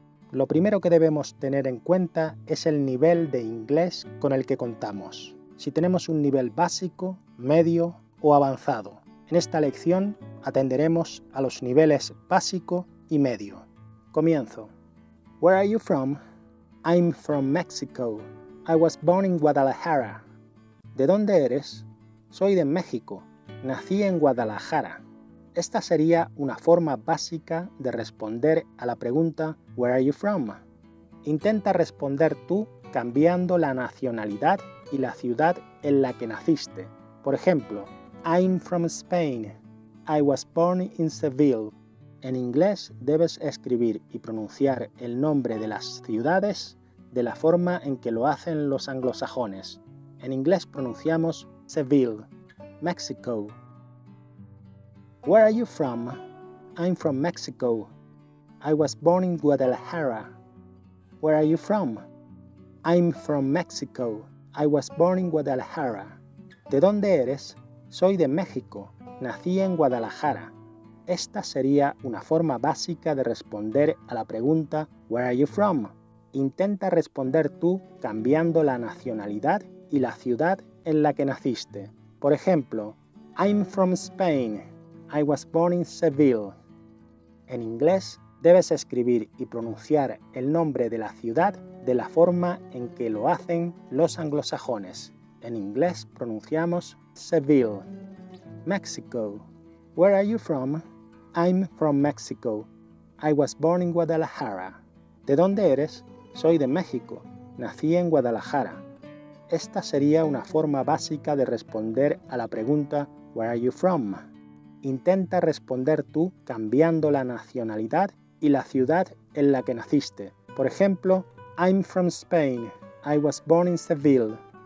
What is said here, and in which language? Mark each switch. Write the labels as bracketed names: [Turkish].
[Spanish] Lo primero que debemos tener en cuenta es el nivel de inglés con el que contamos. Si tenemos un nivel básico, medio o avanzado. En esta lección atenderemos a los niveles básico y medio. Comienzo. [English] Where are you from? I'm from Mexico. I was born in Guadalajara. [Spanish] ¿De dónde eres? Soy de México. Nací en Guadalajara. Esta sería una forma básica de responder a la pregunta [English] Where are you from? [Spanish] Intenta responder tú cambiando la nacionalidad y la ciudad en la que naciste. Por ejemplo, [English] I'm from Spain. I was born in Seville. [Spanish] En inglés debes escribir y pronunciar el nombre de las ciudades de la forma en que lo hacen los anglosajones. En inglés pronunciamos Seville, Mexico. [English] Where are you from? I'm from Mexico. I was born in Guadalajara. Where are you from? I'm from Mexico. I was born in Guadalajara. [Spanish] ¿De dónde eres? Soy de México. Nací en Guadalajara. Esta sería una forma básica de responder a la pregunta [English] Where are you from? [Spanish] Intenta responder tú cambiando la nacionalidad y la ciudad en la que naciste. Por ejemplo, [English] I'm from Spain. I was born in Seville. [Spanish] En inglés debes escribir y pronunciar el nombre de la ciudad de la forma en que lo hacen los anglosajones. En inglés pronunciamos Seville. [English] Mexico. Where are you from? I'm from Mexico. I was born in Guadalajara. [Spanish] ¿De dónde eres? Soy de México. Nací en Guadalajara. Esta sería una forma básica de responder a la pregunta [English] Where are you from? [Spanish] Intenta responder tú cambiando la nacionalidad y la ciudad en la que naciste. Por ejemplo, [English] I'm from Spain. I was born in Seville.